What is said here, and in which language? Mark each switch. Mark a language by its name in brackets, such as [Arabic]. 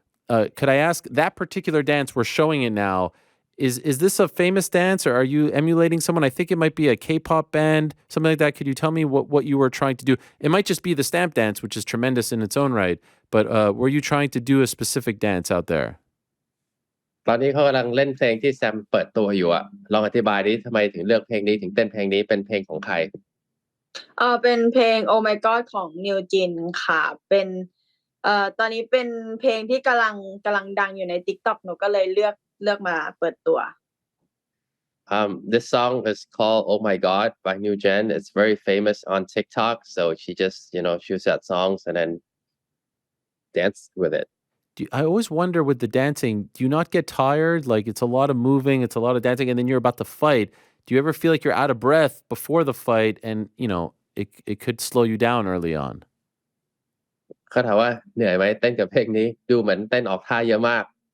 [English] Could I ask, that particular dance, we're showing it now, is this a famous dance, or are you emulating someone? I think it might be a K-pop band, something like that. Could you tell me what you were trying to do? It might just be the stamp dance, which is tremendous in its own right, but were you trying to do a specific dance out there? [Thai] ตอนนี้เขากำลังเล่นเพลงที่แซมเปิดตัวอยู่อะลองอธิบายดิทำไมถึงเลือกเพลงนี้ถึงเต้นเพลงนี้เป็นเพลงของใคร เป็นเพลง Oh My God ของนิวจินค่ะเป็นตอนนี้เป็นเพลงที่กำลังดังอยู่ใน TikTok หนูก็เลยเลือกมาเปิดตัว [English] This song is called Oh My God by New Gen. It's very famous on TikTok, so she just choose that songs and then dance with it. I always wonder with the dancing, do you not get tired? Like it's a lot of moving, it's a lot of dancing, and then you're about to fight. Do you ever feel like you're out of breath before the fight and, it could slow you down early on? [Thai] เขาถามว่าเหนื่อยไหมเต้นกับเพลงนี้ดูเหมือนเต้นออกท่าเยอะมาก